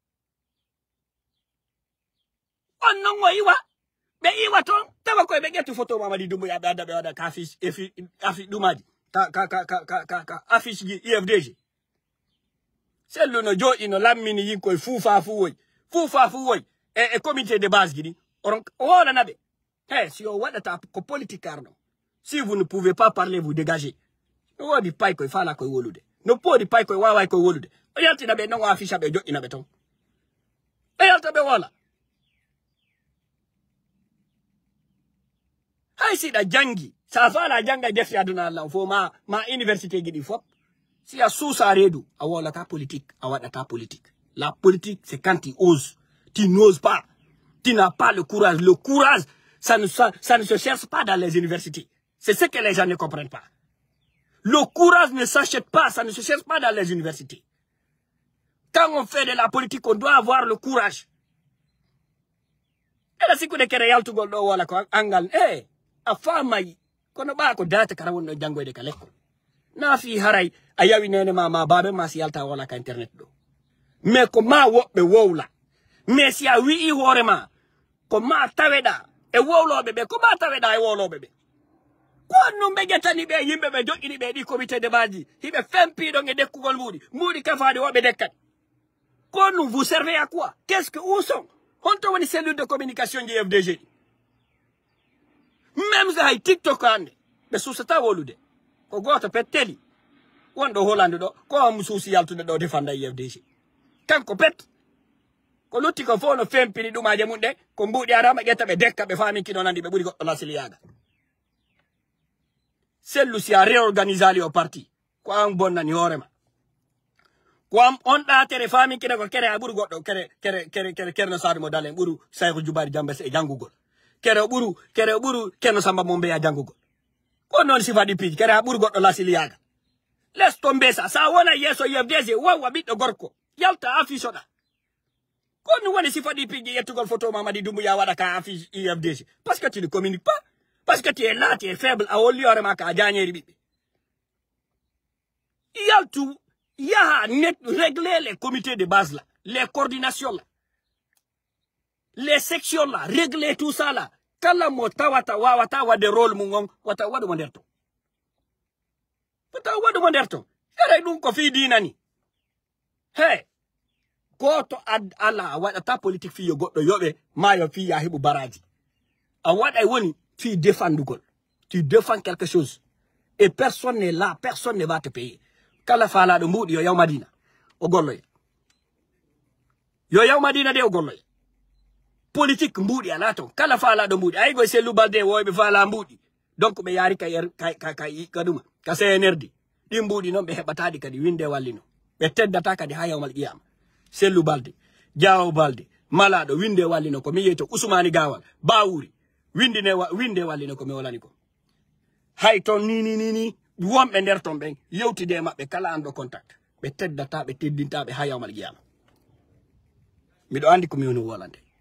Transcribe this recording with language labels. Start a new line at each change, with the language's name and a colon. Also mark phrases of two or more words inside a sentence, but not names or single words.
Fula: on non o iwa ɓe iwa toon tawa koye ɓe ƴettu photo Mamadi Doumbouya ɓe adda ɓe waɗa ka affiche ɗumaji ka affiche ji IFDG sellu no jooɗi no lammini yinkoye fuufa fu woy e
French: comité de base
Fula: ji ɗi oɗon wolana ɓe si o waɗata ko politique arno
French: si vous ne pouvez pas parler vous dégagez
Fula: no woodi pay koye faala koye wolude no poodi pay koye wawa koye wolude o yaltina ɓe non o affiche ɓe joƴƴina ɓe toon ɓe yalta ɓe wola hay siɗa jangi sa faala janga e defte aduna Allah fo ma université ji ɗi fop si a suusa reedu a wolata politique a waɗata politique
French: la politique c'est quand tu oses tu n'oses pas tu n'as pas le courage ça ne se cherche pas dans les universités c'est ce que les gens ne comprennent pas le courage ne s'achète pas ça ne se cherche pas dans les universités quand on fait de la politique on doit avoir le courage
Fula: ela sikkude kere yaltugol ɗo wala ko angal a faamayi kono ɓa ko data kara wonɗo jangoyde ka l'école na fi haray a yawi nene ma babe ma si yalta wala ka internet ɗo mais ko ma woɓɓe wowla mais si a wi'i hoore ma ko ma taweɗa e wowloɓe ɓe ko ma taweɗa e wowloɓe ɓe ko annum ɓe ƴettani ɓe yimɓe ɓe joƴƴini ɓe ɗi comité de baji hiɓe fempiɗon e dekkugol mbuɗi kafade woɓe dekkani ko
French: nous vous servez à quoi qu'est ce que où sont
Fula: honto woni
French: cellule de communication
Fula: ji FDG ɗi même so hay TikTok hande ɓe susata wolude ko goto pet teli wonɗo Hollande ɗo ko am suusi yaltude ɗo defanda IFDG kanko pet ko lutti ko fof no fempini ɗumaje mum ɗe ko mbuɗi arama ƴetta ɓe dekka ɓe faminki ɗo nandi ɓe ɓuuri goɗɗo lasiliyaga sellu si a réorganisali o parti ko an bonnani hoorema ko am on ɗatere faminkine ko kere a ɓuuri goɗɗo kere kerno Sadio mo Dalen ɓuuru Saykou Djoubari Diambese e janngugol kere o ɓuuru Kerno Samba mo Mbeya janngugol ko noon sifaɗi piiji kere a ɓuuri goɗɗo lasiliyaga
French: laisse tomber ça
Fula: sa wona yeeso IFDG wawa ɓiɗɗo gorko yalta affiche oɗa ko ɗum woni sifaɗi piiji yettugol photo Mamadi Doumbouya waɗa ka affiche IFDG
French: parce que tu ne communiques pas parce que tu es là tu es faible
Fula: a holli hoorema ka jañeri ɓiɓɓe yaltu yaha net
French: régler les comités de base là les coordinations là les sections là régler tout ça là
Fula: kala mo tawata wawata wadde rôle mum on wata waɗumo nder ton wata waɗumo nder ton eray ɗum ko fi dinani goto ala a waɗata politique fiyo goɗɗo yoɓe mayo fi ya heɓu baraji a waɗay woni fi défendugol
French: tu défends quelque chose et personne n'est là personne ne va te payer
Fula: kala faalaɗo mbuɗi yo yaw Madina o golloya yo yaw Madina de o golloya politique mbuɗi ala ton kala faalaɗo mbuɗi ay go Sellou Balde woyɓe faala mbuɗi donc ɓe yaari ka ɗuma ka CNRD ɗi mbuɗi noon ɓe heɓataɗi kadi winde wallino ɓe teddata kadi ha
Arabic: yawmal qiyama
Fula: Sellou Balde Diawo Balde malaɗo winde wallino ko mi yeyto Ousmani Gawal Bawuri winde wallino ko mi wolani ko hay ton ni wonɓe nder ton ɓen yewtide maɓɓe kala an ɗo contact ɓe teddata ɓe teddintaɓe ha
Arabic: yawmal qiyama
Fula: miɗo andi ko mi woni wolande